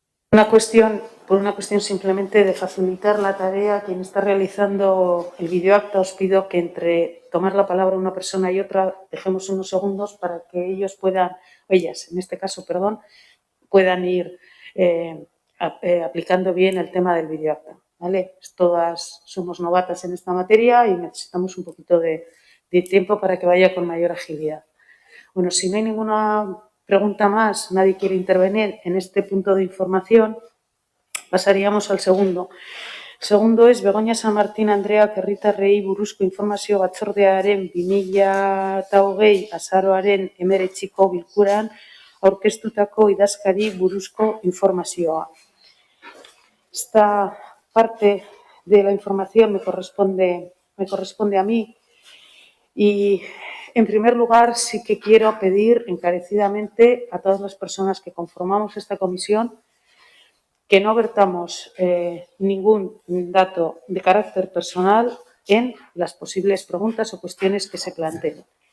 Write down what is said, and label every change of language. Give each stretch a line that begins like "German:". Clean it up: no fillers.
Spanish: Por una cuestión simplemente de facilitar la tarea a quien está realizando el videoacta, os pido que entre tomar la palabra una persona y otra dejemos unos segundos para que ellas, en este caso, puedan ir aplicando bien el tema del videoacta, ¿vale? Todas somos novatas en esta materia y necesitamos un poquito de tiempo para que vaya con mayor agilidad. Bueno, si no hay ninguna pregunta más, nadie quiere intervenir en este punto de información, pasaríamos al segundo. El segundo es
Basque: Begoña San Martín Andrea herritarrei buruzko informazio batzordearen 2020 azaroaren 19ko bilkuran aurkeztutako idazkari buruzko informazioa.
Spanish: Esta parte de la información me corresponde a mí y, en primer lugar, sí que quiero pedir encarecidamente a todas las personas que conformamos esta comisión que no vertamos ningún dato de carácter personal en las posibles preguntas o cuestiones que se planteen.